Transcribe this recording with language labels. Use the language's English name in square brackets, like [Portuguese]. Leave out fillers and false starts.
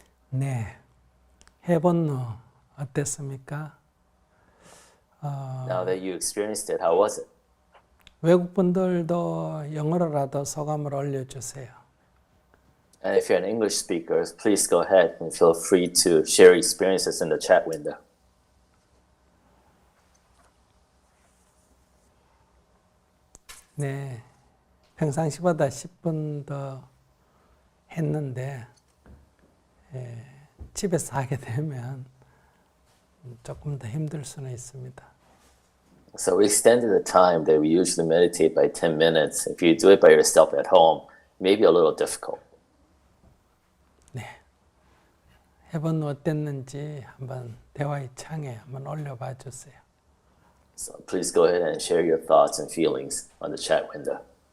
[Korean] 네. 해본 후 어땠습니까? [English] Now that you experienced it, how was it? [Korean] 외국 분들도 영어로라도 소감을 올려주세요. [English] And if you're an English speaker, please go ahead and feel free to share experiences in the chat window. [Korean] 네. 평상시보다 10분 더 했는데 집에서 하게 되면 조금 더 힘들 수는 있습니다. [English] So we extended the time that we usually meditate by 10 minutes. If you do it by yourself at home, it may be a little difficult. [Korean] 네. 해본 후 어땠는지 한번 대화의 창에 한번 올려봐 주세요. [English] So please go ahead and share your thoughts and feelings on the chat window.